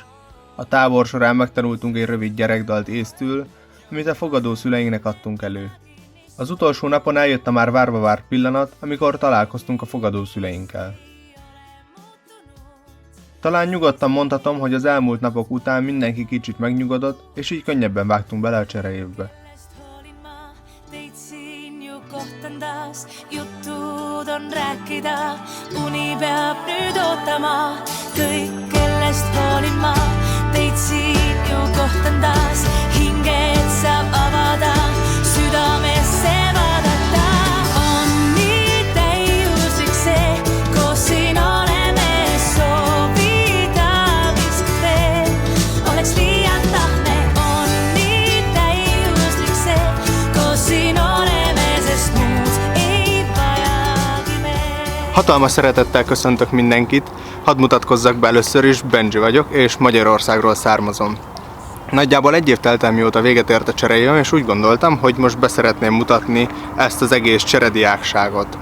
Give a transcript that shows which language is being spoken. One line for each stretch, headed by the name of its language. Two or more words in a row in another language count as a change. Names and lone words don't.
Hungarian: A tábor során megtanultunk egy rövid gyerekdalt észtül, amit a fogadó szüleinknek adtunk elő. Az utolsó napon eljött a már várva várt pillanat, amikor találkoztunk a fogadó szüleinkkel. Talán nyugodtan mondhatom, hogy az elmúlt napok után mindenki kicsit megnyugodott, és így könnyebben vágtunk bele a csereévbe.
Estonian: Jutud on rääkida, uni peab nüüd ootama, kõik kellest hoolin ma, teid siin ju kohtan taas, hinged saab avada, südamesse vaadata. On nii täiuslik see, koos siin oleme, soovida miskit veel, oleks liialt tahne. On nii täiuslik see, koos siin oleme, sest muud
Hungarian: Hatalmas szeretettel köszöntök mindenkit, hadd mutatkozzak be először is, Benji vagyok, és Magyarországról származom. Nagyjából egy év telt el, mióta véget ért a csereévem, és úgy gondoltam, hogy most beszeretném mutatni ezt az egész cserediákságot.